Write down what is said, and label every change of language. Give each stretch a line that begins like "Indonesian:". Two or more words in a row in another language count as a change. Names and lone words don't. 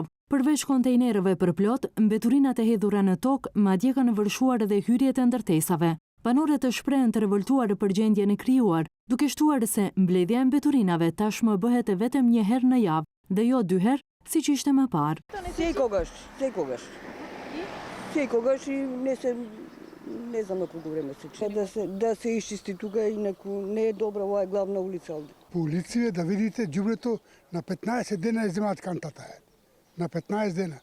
Albanian: Përveç kontejnerëve për plot, mbeturinat e hedhura në tokë madje kanë vërshuar edhe hyrjet e ndërtesave. Banorët të shprehen të revoltuar për gjendjen e krijuar, duke shtuar se mbledhja e mbeturinave tashmë bëhet vetëm një herë në javë dhe jo 2 herë, siç ishte më parë.
Macedonian: Секогаш и не знам на колко време се чека да се изчисти тука, инаку не е добра оваа главна улица овде. Полиција да видите ѓубрето на 15 дена земаат кантата. На 15 дена.